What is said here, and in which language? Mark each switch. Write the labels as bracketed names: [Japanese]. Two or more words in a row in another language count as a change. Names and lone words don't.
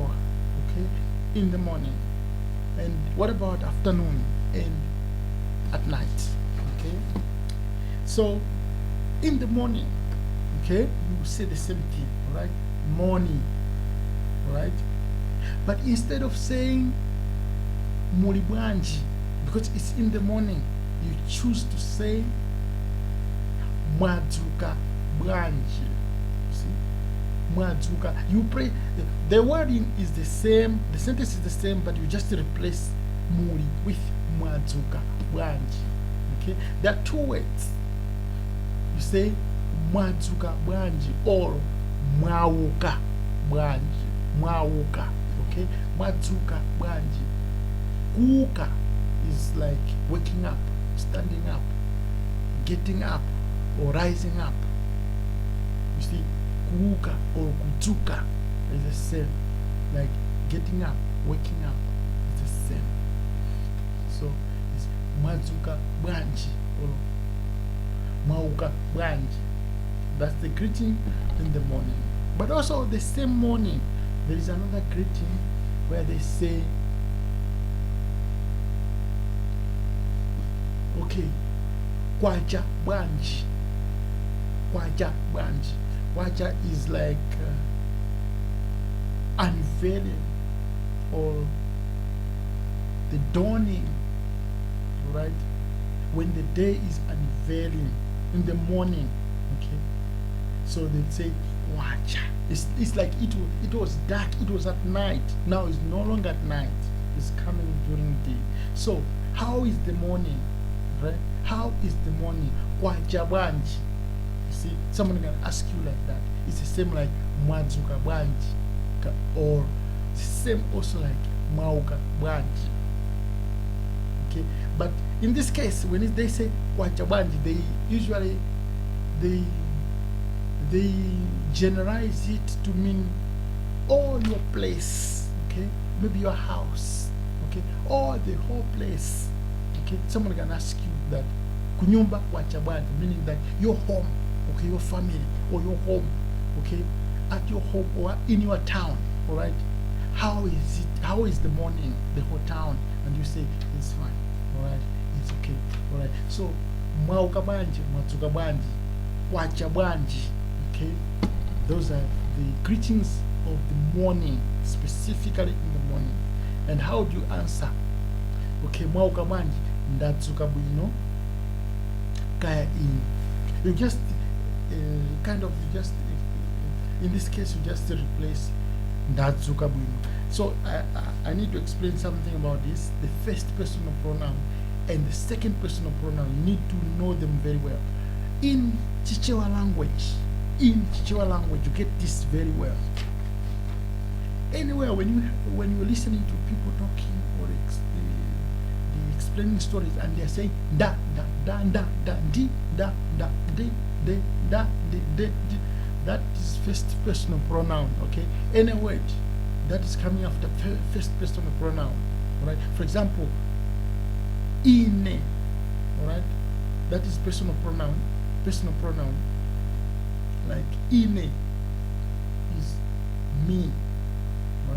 [English] Okay, in the morning, and what about afternoon and at night? Okay, so in the morning, okay, you say the same thing, all right? Morning, all right? But instead of saying [Nyanja] muli bwanji, [English] because it's in the morning, you choose to say [Nyanja] mwadzuka bwanji. [English] See, mwadzuka. You pray. The wording is the same. The sentence is the same, but you just replace muli with [Nyanja] mwadzuka bwanji. [English] Okay, there are two words. You say [Nyanja] mwadzuka bwanji [English] or [Nyanja] mwauka bwanji. Mwauka. Okay, mwadzuka bwanji. [English] Kuuka is like waking up, standing up, getting up, or rising up. You see, kuuka or kudzuka is the same, like getting up, waking up. It's the same. So it's [Nyanja] mwadzuka bwanji [English] or [Nyanja] mwauka bwanji. [English] That's the greeting in the morning. But also the same morning, there is another greeting where they say, [Nyanja] okay, kwacha bwanji. Kwacha bwanji. [English] Kwacha is like unveiling or the dawning, right? When the day is unveiling in the morning, okay? So they say kwacha. It's like it was dark, it was at night. Now it's no longer at night. It's coming during the day. So how is the morning? Right? How is the morning? [Nyanja] Kwacha bwanji. [English] You see, someone can ask you like that. It's the same like [Nyanja] mwadzuka bwanji, [English] or the same also like [Nyanja] mwauka bwanji. [English] Okay, but in this case, when they say [Nyanja] kwacha bwanji, [English] they usually they generalize it to mean all your place, okay? Maybe your house, okay? Or the whole place, okay? Someone can ask you that, [Nyanja] kunyumba wachabwanji, [English] meaning that your home, okay, your family, or your home, okay, at your home or in your town, all right? How is it? How is the morning, the whole town? And you say, it's fine, all right? It's okay, all right? So, [Nyanja] mwauka bwanji, mwatsuka bwanji, wacha bwanji, [English] okay? Those are the greetings of the morning, specifically in the morning. And how do you answer? [Nyanja] Okay, mwauka bwanji, ndatsuka bwino, kaya in. [English] You just in this case, you just replace [Nyanja] ndatsuka bwino. [English] So I need to explain something about this. The first personal pronoun and the second personal pronoun, you need to know them very well. In Chichewa language, you get this very well. Anywhere when you're listening to people talking or the explaining stories, and they're saying da da da da da di da da de de da de, that is first personal pronoun, okay? Any word that is coming after first personal pronoun, right? For example, ine, all right? That is personal pronoun. Like ine is me, right?